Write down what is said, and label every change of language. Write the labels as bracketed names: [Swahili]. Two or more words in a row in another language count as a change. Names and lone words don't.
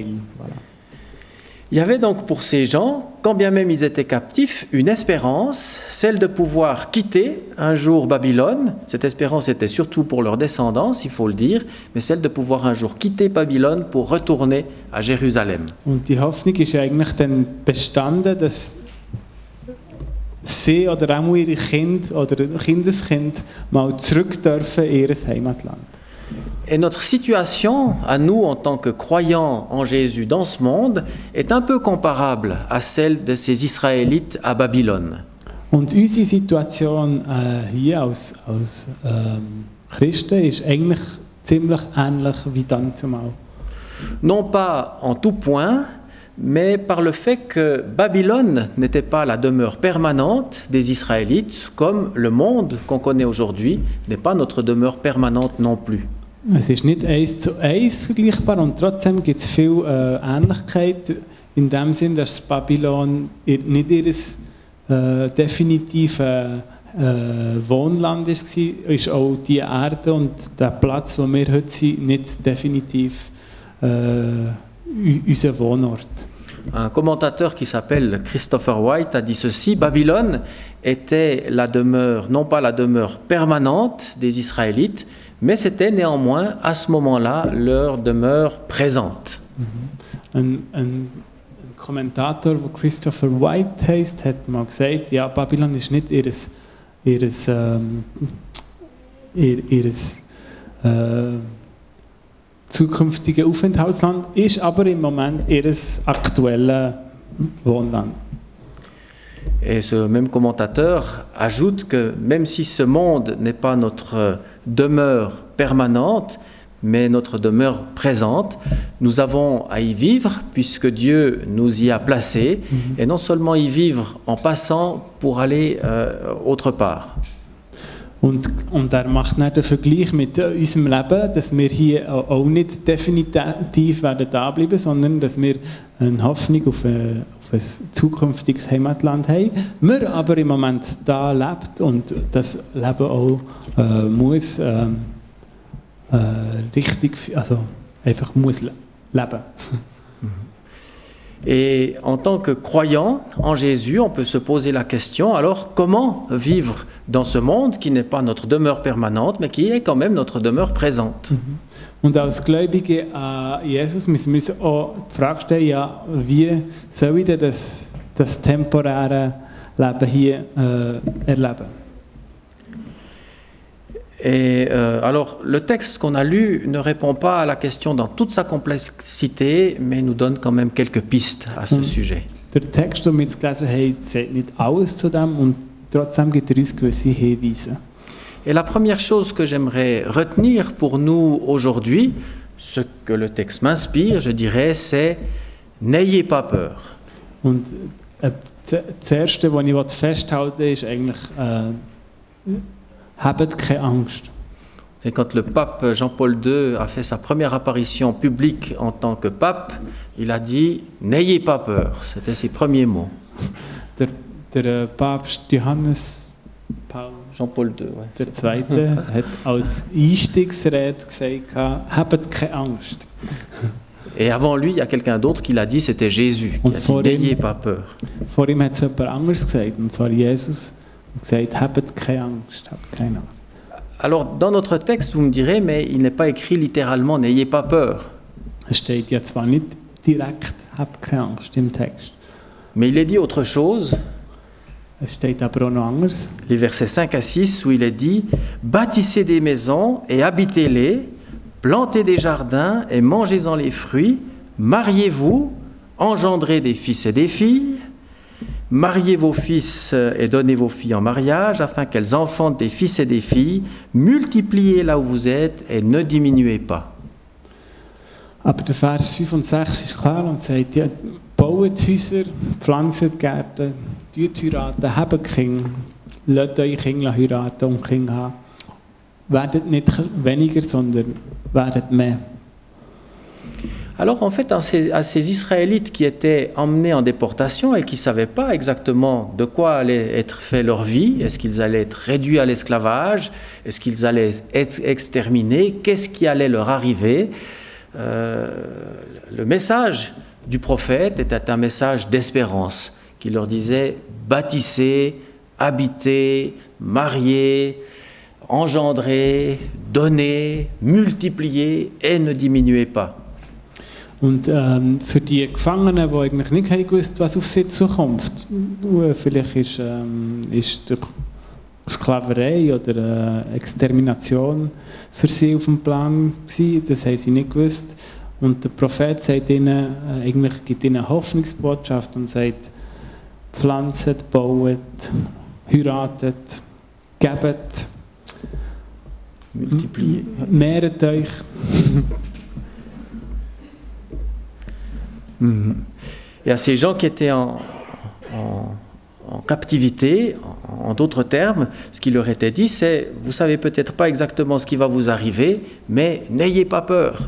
[French] Voilà. Il y avait donc pour ces gens, quand bien même ils étaient captifs, une espérance, celle de pouvoir quitter un jour Babylone. Cette espérance était surtout pour leur descendance, il faut le dire, mais celle de pouvoir un jour quitter Babylone pour retourner à Jérusalem. [German] Und die Hoffnung ist eigentlich dann bestanden, dass sie oder auch ihre Kinder oder Kindeskind mal zurück dürfen in ihr Heimatland. [French] Et notre situation, à nous en tant que croyants en Jésus dans ce monde, est un peu comparable à celle de ces Israélites à Babylone. [German] Und unsere Situation hier als Christen ist eigentlich ziemlich ähnlich wie dann zumal. [French] Non pas en tout point, mais par le fait que Babylone n'était pas la demeure permanente des Israélites, comme le monde qu'on connaît aujourd'hui n'est pas notre demeure permanente non plus. [German] Es ist nicht 1:1 vergleichbar und trotzdem gibt es viel Ähnlichkeit in dem Sinn, dass Babylon nicht ihr definitives Wohnland war, ist auch die Erde und der Platz, wo wir heute sind, nicht definitiv unser Wohnort. [French] Un commentateur qui s'appelle Christopher White a dit ceci: Babylone était la demeure, non pas la demeure permanente des Israélites, mais c'était néanmoins à ce moment-là leur demeure présente. [German] Ein Kommentator, der Christopher White heisst, hat mal gesagt, ja, Babylon ist nicht ihr zukünftiges Aufenthaltsland, ist aber im Moment ihr aktuelles Wohnland. [French] Et ce même commentateur ajoute que même si ce monde n'est pas notre demeure permanente, mais notre demeure présente, nous avons à y vivre puisque Dieu nous y a placés, et non seulement y vivre en passant pour aller autre part. [German] Und macht dann den Vergleich mit unserem Leben, dass wir hier auch nicht definitiv werden da bleiben, sondern dass wir eine Hoffnung auf ein zukünftiges Heimatland haben. Wir aber im Moment da lebt und das Leben auch muss richtig, also einfach muss leben. [French] Et en tant que croyant en Jésus, on peut se poser la question, alors comment vivre dans ce monde qui n'est pas notre demeure permanente, mais qui est quand même notre demeure présente? [German] Und als Gläubige an Jesus müssen wir uns auch die Frage stellen, ja, wie soll ich denn das temporäre Leben hier erleben? [French] Et alors, le texte qu'on a lu ne répond pas à la question dans toute sa complexité, mais nous donne quand même quelques pistes à ce sujet. [German] Der Text, den wir jetzt gelesen haben, sagt nicht alles zu dem und trotzdem gibt er uns gewisse Hinweise. [French] Et la première chose que j'aimerais retenir pour nous aujourd'hui, ce que le texte m'inspire, je dirais, c'est « N'ayez pas peur ». [German] Und das Erste, was ich festhalten will, ist eigentlich habt keine Angst. [French] C'est quand le pape Jean-Paul II a fait sa première apparition publique en tant que pape, il a dit « N'ayez pas peur ». C'était ses premiers mots. [German] Der Papst Johannes Paul [French] Jean-Paul II, ouais. [German] Der Zweite hat als Einstiegsrede gesagt, habt keine Angst. [French] Et avant lui, il y a quelqu'un d'autre qui l'a dit, c'était Jésus, qui a dit « N'ayez pas peur ». [German] Vor ihm hat es jemand anderes gesagt, und zwar Jesus, und gesagt, habt keine Angst, habt keine Angst. [French] Alors, dans notre texte, vous me direz, mais il n'est pas écrit littéralement « N'ayez pas peur ». [German] Es steht ja zwar nicht direkt, habt keine Angst im Text. [French] Mais il est dit autre chose. [German] Es steht aber auch noch anders. [French] Les versets 5 à 6 où il est dit « Bâtissez des maisons et habitez-les, plantez des jardins et mangez-en les fruits, mariez-vous, engendrez des fils et des filles, mariez vos fils et donnez vos filles en mariage afin qu'elles enfantent des fils et des filles, multipliez là où vous êtes et ne diminuez pas. » [German] Aber der Vers 5 und 6 ist klar und sagt, ja, baut Häuser, pflanzt Gärten, heiraten, habt Kinder, lasst eure Kinder heiraten und Kinder haben. Werdet nicht weniger, sondern werdet mehr. [French] Alors en fait, à ces Israélites qui étaient emmenés en déportation et qui ne savaient pas exactement de quoi allait être fait leur vie, est-ce qu'ils allaient être réduits à l'esclavage, est-ce qu'ils allaient être exterminés, qu'est-ce qui allait leur arriver, le message du prophète était un message d'espérance qui leur disait « bâtissez, habitez, mariez, engendrez, donnez, multipliez et ne diminuez pas ». [German] Und für die Gefangenen, die eigentlich nicht gewusst, was auf sie zukommt, vielleicht ist durch Sklaverei oder Extermination für sie auf dem Plan gewesen, das haben sie nicht gewusst. Und der Prophet sagt ihnen, eigentlich gibt ihnen eine Hoffnungsbotschaft und sagt, pflanzt, baut, heiratet, gebt, mehret euch. [French] Et à ces gens qui étaient en captivité, en d'autres termes, ce qui leur était dit, c'est « Vous ne savez peut-être pas exactement ce qui va vous arriver, mais n'ayez pas peur ».